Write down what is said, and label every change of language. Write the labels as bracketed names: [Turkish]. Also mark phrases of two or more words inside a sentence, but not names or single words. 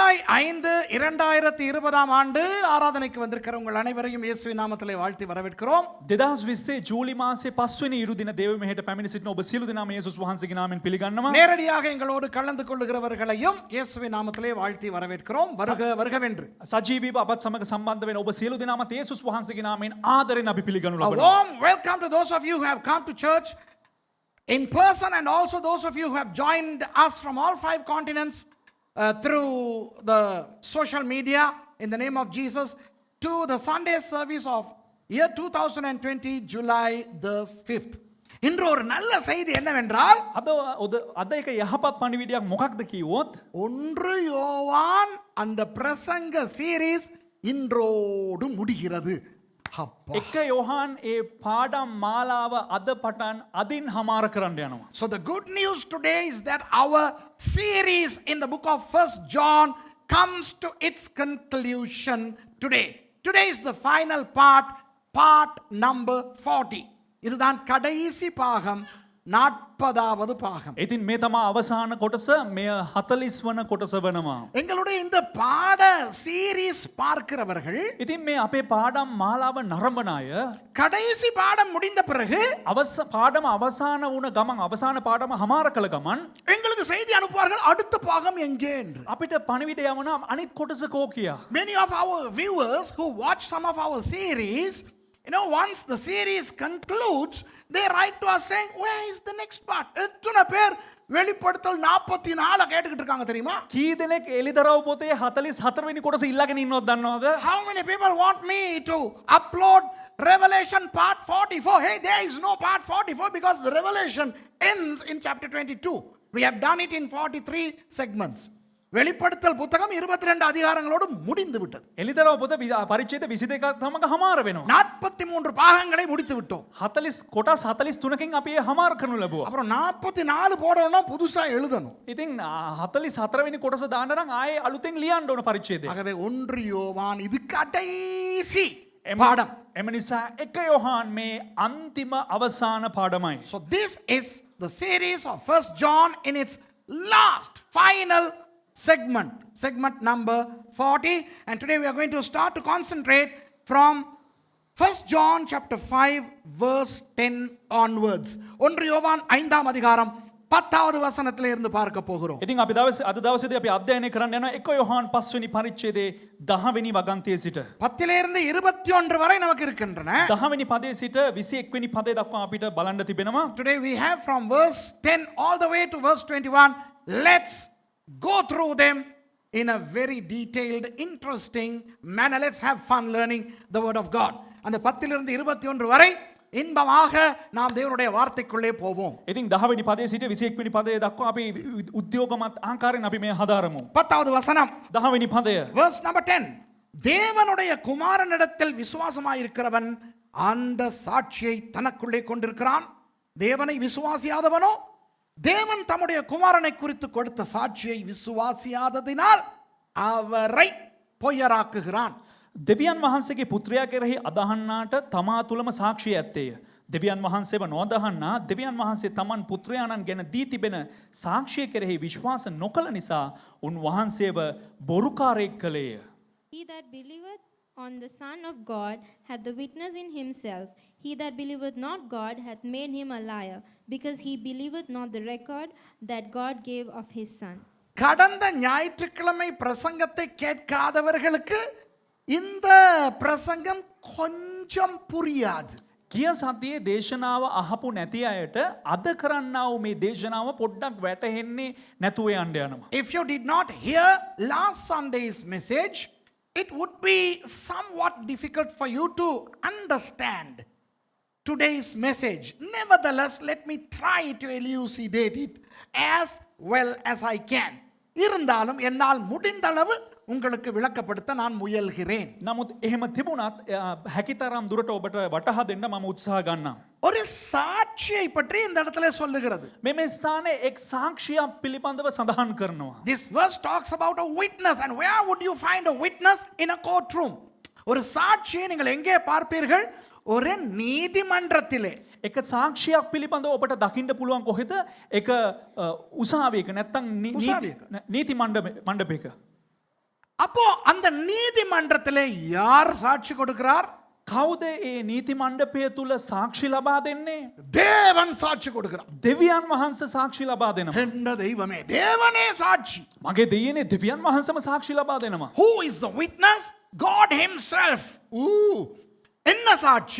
[Tamil] 5/2020 ஆண்டு ஆராதனைக்கு வந்திருக்கிற உங்கள் அனைவரையும் இயேசுவின் நாமத்திலே வாழ்த்தி வரவேற்கிறோம். [Sinhala] 2020 ජූලි මාසේ 5 වෙනි ඉරු දින දේව මෙහෙට පැමිණ සිටින ඔබ සියලු දෙනාම යේසුස් වහන්සේගේ නාමයෙන් පිළිගන්නවා. [Tamil] நேரடியாக எங்களோடு கலந்து கொள்ளுகிறவர்களையும் இயேசுவின் நாமத்திலே வாழ்த்தி வரவேற்கிறோம். வருக வருகவென்று. [Sinhala] සජීවීව අපත් සමග සම්බන්ධ වෙන ඔබ සියලු දෙනාමත් යේසුස් වහන්සේගේ නාමයෙන් ආදරෙන් අපි පිළිගනු [English] A [Sinhala] ලබනවා. [English] warm welcome to those of you who have come to church in person and also those of you who have joined us from all 5 continents through the social media in the name of Jesus to the Sunday service of year 2020 July the 5th. [Tamil] இன்று ஒரு நல்ல செய்தி என்னவென்றால் [Sinhala] අද එක යහපත් පණිවිඩයක් මොකක්ද කිව්වොත් [Tamil] 1 யோவான் அந்த பிரசங்க சீரிஸ் இன்றோடு முடிகிறது. அப்பா. [Sinhala] එක යෝහන් ඒ පාඩම් මාලාව අද පටන් අදින් හමාර කරන්න යනවා. [English] So the good news today is that our series in the book of 1 John comes to its conclusion today. Today is the final part number 40. [Tamil] இதுதான் கடைசி பாகம் 40வது பாகம். [Sinhala] ඉතින් මේ තමා අවසාන කොටස මෙය 40 වන කොටස වෙනවා. [Tamil] எங்களுடைய இந்த பாட சீரிஸ் பார்க்கிறவர்கள் [Sinhala] ඉතින් මේ අපේ පාඩම් මාලාව නරඹන අය [Tamil] கடைசி பாடம் முடிந்த பிறகு [Sinhala] පාඩම අවසාන වුණ ගමන් අවසාන පාඩම හමාර කළ ගමන් [Tamil] எங்களுக்கு செய்தி அனுப்புவார்கள் அடுத்த பாகம் எங்கே என்று. [Sinhala] අපිට පණිවිඩය යවනවා අනිත් කොටස කෝ කියා. [English] Many of our viewers who watch some of our series, once the series concludes, they write to us saying, where is the next part? [Tamil] எத்தனை பேர் வெளிப்படுத்தல் 44 கேட்டுக்கிட்டு இருக்காங்க தெரியுமா? [Sinhala] කී දෙනෙක් එලිදරව් පොතේ 44 වෙනි කොටස ඉල්ලගෙන ඉන්නවද දන්නවද? [English] How many people want me to upload Revelation part 44? Hey, there is no part 44 because the Revelation ends in chapter 22. We have done it in 43 segments. [Tamil] வெளிப்படுத்தல் புத்தகம் 22 அதிகாரங்களோடு முடிந்து விட்டது. [Sinhala] එලිදරව් පොත පරිච්ඡේද 22ක් තමක හමාර වෙනවා. [Tamil] 43 பாகங்களை முடித்து விட்டோம். [Sinhala] 40 කොටස් 43කින් අපි හමාර කරනු ලැබුවා. [Tamil] அப்புறம் 44 போடணும்னா புதுசா எழுதணும். [Sinhala] ඉතින් 44 වෙනි කොටස දාන්න නම් ආයේ අලුතෙන් ලියන්න ඕන පරිච්ඡේදය. [Tamil] ஆகவே 1 யோவான் இது கடைசி பாடம். [Sinhala] එම නිසා 1 යෝහන් මේ අන්තිම අවසාන පාඩමයි. [English] So this is the series of 1 John in its last final segment number 40, and today we are going to start to concentrate from 1 John chapter 5 verse 10 onwards. [Tamil] 1 யோவான் 5ஆம் அதிகாரம் 10வது வசனத்திலே இருந்து பார்க்க போகிறோம். [Sinhala] ඉතින් අපි අද දවසේදී අපි අධ්‍යයනය කරන්න යනවා 1 යෝහන් 5 වෙනි පරිච්ඡේදයේ 10 වෙනි වගන්තියේ සිට [Tamil] 10 லிருந்து 21 வரை நமக்கு இருக்கின்றன. [Sinhala] 10 වෙනි පදයේ සිට 21 වෙනි පදේ දක්වා අපිට බලන්න තිබෙනවා. [English] Today we have from verse 10 all the way to verse 21. Let's go through them in a very detailed, interesting manner. Let's have fun learning the word of God. [Tamil] அந்த 10 லிருந்து 21 வரை இன்பமாக நாம் தேவனுடைய வார்த்தைக்குள்ளே போவோம். [Sinhala] ඉතින් 10 වෙනි පදයේ සිට 21 වෙනි පදේ දක්වා අපි උද්‍යෝගමත් ආකාරයෙන් අපි මේ හදාරමු. [Tamil] 10வது வசனம் [Sinhala] 10 වෙනි පදය. [English] verse number 10. [Tamil] தேவனுடைய குமாரனிடத்தில் விசுவாசமாயிருக்கிறவன் அந்த சாட்சியை தனக்குள்ளே கொண்டிருக்கிறான். தேவனை விசுவாசியாதவனோ தேவன் தம்முடைய குமாரனை குறித்து கொடுத்த சாட்சியை விசுவாசியாததினால் அவரை பொய்யராக்குகிறான். [Sinhala] දෙවියන් වහන්සේගේ පුත්‍රයා කෙරෙහි අදහන්නාට තමා තුළම සාක්ෂිය ඇත්තේය. දෙවියන් වහන්සේව නොදහන්නා දෙවියන් වහන්සේ තමන් පුත්‍රයාණන් ගැන දී තිබෙන සාක්ෂිය කෙරෙහි විශ්වාස නොකළ නිසා උන්වහන්සේව බොරුකාරයෙක් කළේය. [English] He that believeth on the Son of God hath the witness in himself. He that believeth not God hath made him a liar, because he believeth not the record that God gave of his Son. [Tamil] கடந்த ஞாயிற்றுக்கிழமை பிரசங்கத்தை கேட்காதவர்களுக்கு இந்த பிரசங்கம் கொஞ்சம் புரியாது. [Sinhala] කිය සතියේ දේශනාව අහපු නැති අයට අද කරන්නා වූ මේ දේශනාව පොඩ්ඩක් වැටහෙන්නේ නැතුව යන්න යනවා. [English] If you did not hear last Sunday's message, it would be somewhat difficult for you to understand today's message. Nevertheless, let me try to elucidate it as well as I can. [Tamil] இருந்தாலும் என்னால் முடிந்த அளவு உங்களுக்கு விளக்கப்படுத்த நான் முயல்கிறேன். [Sinhala] නමුත් එහෙම තිබුණත් හැකිතරම් දුරට ඔබට වටහා දෙන්න මම උත්සාහ ගන්නම්. [Tamil] ஒரு சாட்சியை பற்றி இந்த இடத்துல சொல்லுகிறது. [Sinhala] මේ ස්ථානයේ එක් සාක්ෂියක් පිළිබඳව සඳහන් කරනවා. [English] This verse talks about a witness, and where would you find a witness in a courtroom? [Tamil] ஒரு சாட்சியை நீங்கள் எங்கே பார்ப்பீர்கள்? ஒரு நீதிமன்றத்திலே. [Sinhala] එක සාක්ෂියක් පිළිබඳව ඔබට දකින්න පුළුවන් කොහෙද? එක උසාවියක නැත්නම් නීති මණ්ඩපයක. [Tamil] அப்போ அந்த நீதிமன்றத்திலே யார் சாட்சி கொடுக்கிறார்? [Sinhala] කවුද ඒ නීති මණ්ඩපය තුළ සාක්ෂි ලබා දෙන්නේ? [Tamil] தேவன் சாட்சி கொடுக்கிறார். [Sinhala] දෙවියන් වහන්සේ සාක්ෂි ලබා දෙනවා. [Tamil] என்ன தெய்வமே, தேவனே சாட்சி. [Sinhala] මගේ දෙයනේ දෙවියන් වහන්සේම සාක්ෂි ලබා දෙනවා. [English] Who is the witness? God himself. [Tamil] என்ன சாட்சி?